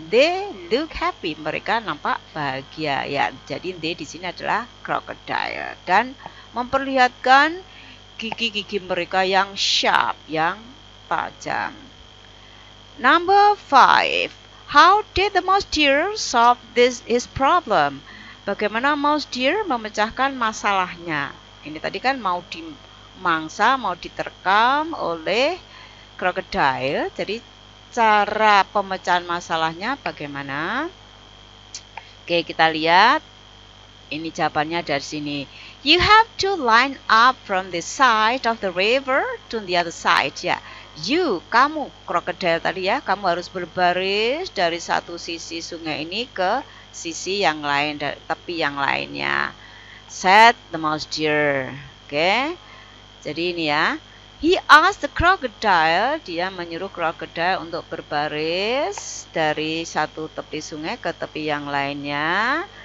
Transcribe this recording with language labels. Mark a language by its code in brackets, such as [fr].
[en] They look happy. [id] Mereka nampak bahagia. Ya, jadi they di sini adalah crocodile dan memperlihatkan gigi-gigi mereka yang sharp, yang tajam. [en] Number 5. How did the mouse deer solve his problem? [id] Bagaimana mouse deer memecahkan masalahnya? Ini tadi kan mau dimangsa, mau diterkam oleh crocodile. Jadi cara pemecahan masalahnya bagaimana? Oke, kita lihat ini jawabannya dari sini. [en] You have to line up from the side of the river to the other side. [id] Ya, you, kamu, crocodile tadi ya, kamu harus berbaris dari satu sisi sungai ini ke sisi yang lain, dari tepi yang lainnya. [en] Said the mouse deer. [id] Oke, jadi ini ya. [en] He asked the crocodile, [id] dia menyuruh crocodile untuk berbaris dari satu tepi sungai ke tepi yang lainnya.